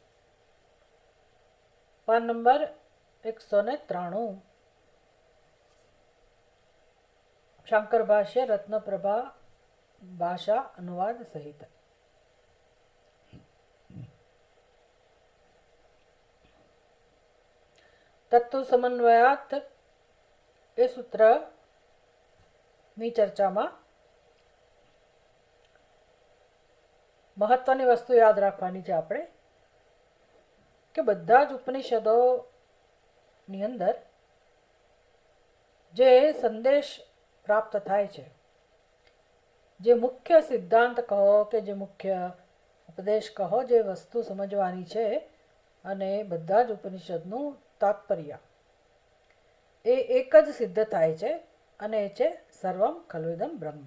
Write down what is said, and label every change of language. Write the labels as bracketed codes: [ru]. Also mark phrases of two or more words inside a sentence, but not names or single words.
[hi] पाद नंबर 193। शंकर भाष्य रत्नप्रभा भाषा अनुवाद सहित। [sa] तत्व समन्वयात [gu] એ સૂત્રની ચર્ચામાં મહત્વની વસ્તુ યાદ રાખવાની છે આપણે કે બધા જ ઉપનિષદોની અંદર જે સંદેશ પ્રાપ્ત થાય છે, જે મુખ્ય સિદ્ધાંત કહો કે જે મુખ્ય ઉપદેશ કહો, જે વસ્તુ સમજવાની છે, અને બધા જ ઉપનિષદનું તાત્પર્ય એ એક જ સિદ્ધ થાય છે, અને એ છે [sa] સર્વમ ખલુદમ બ્રહ્મ.